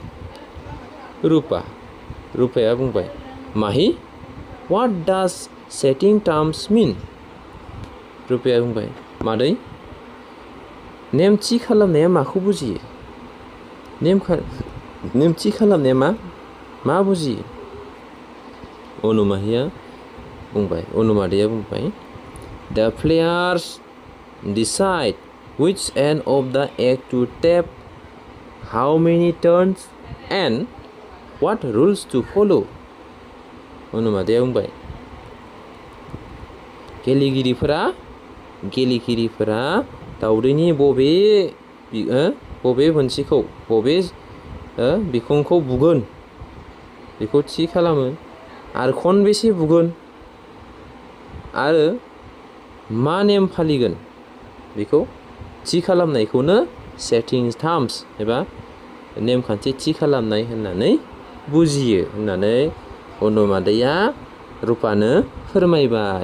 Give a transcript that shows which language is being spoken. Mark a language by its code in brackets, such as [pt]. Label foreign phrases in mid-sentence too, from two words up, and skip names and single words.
[brx] रुपाया बुंबाय माहि [en] what does setting terms mean [brx] रुपाया बुंबाय मादै नेम थि खालामनाया माखौ बुजियो? नेम थि खालामनाया मा बुजियो? अनुमादैया बुंबाय [en] the players decide which end of the egg to tap, how many turns and what rules to follow [brx] अनुमादैया बुंबाय गेलेगिरिफोरा दावदैनि बबे मोनसेखौ बबे बिखुंखौ बुगोन बेखौ थि खालामो आरो खनबेसे बुगोन आरो मा नेम फालिगोन बेखौ थि खालामनायखौनो [en] setting terms [brx] एबा नेमखान्थि थि खालामनाय होननानै बुजियो होननानै अनुमादैया रुपानो फोरमायबाय।